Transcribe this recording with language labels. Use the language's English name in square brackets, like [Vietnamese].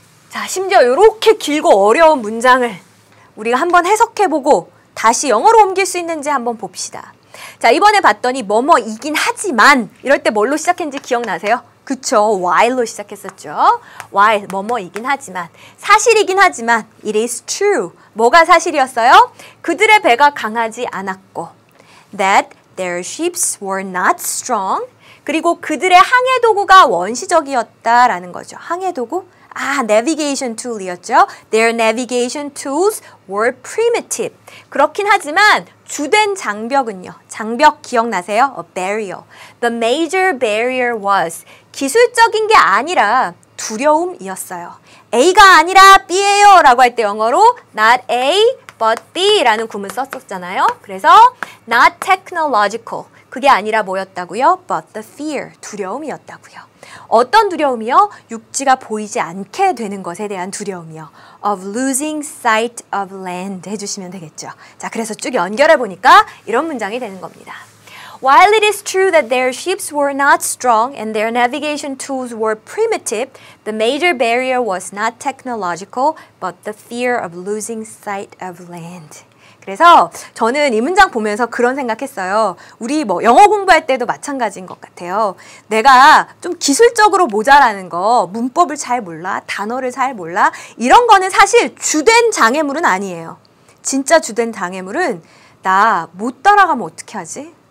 [Korean] 자, 심지어 이렇게 길고 어려운 문장을 우리가 한번 해석해보고 다시 영어로 옮길 수 있는지 한번 봅시다. 자, 이번에 봤더니 뭐뭐이긴 하지만 이럴 때 뭘로 시작했는지 기억나세요? 그쵸, while로 시작했었죠. while, 뭐뭐이긴 하지만, 사실이긴 하지만 [English] it is true. [Korean] 뭐가 사실이었어요? 그들의 배가 강하지 않았고 [English] that their ships were not strong. [Korean] 그리고 그들의 항해 도구가 원시적이었다라는 거죠. 항해 도구? [English] navigation tool [Korean] 이었죠. [English] Their navigation tools were primitive. [Korean] 그렇긴 하지만 주된 장벽은요. [English] 장벽 기억나세요? A barrier. The major barrier was. [Korean] 기술적인 게 아니라 두려움이었어요. A가 아니라 B예요 라고 할 때 영어로 not A but B 라는 구문 썼었잖아요. 그래서 [English] not technological. [Korean] 그게 아니라 뭐였다고요? [English] But the fear. [Korean] 두려움이었다고요. 어떤 두려움이요? 육지가 보이지 않게 되는 것에 대한 두려움이요. [English] Of losing sight of land [Korean] 해주시면 되겠죠. 자, 그래서 쭉 연결해 보니까 이런 문장이 되는 겁니다. [English] While it is true that their ships were not strong and their navigation tools were primitive, the major barrier was not technological, but the fear of losing sight of land. [Korean] 그래서 저는 이 문장 보면서 그런 생각했어요. 우리 뭐 영어 공부할 때도 마찬가지인 것 같아요. 내가 좀 기술적으로 모자라는 거, 문법을 잘 몰라, 단어를 잘 몰라, 이런 거는 사실 주된 장애물은 아니에요. 진짜 주된 장애물은 나 못 따라가면 어떻게 하지?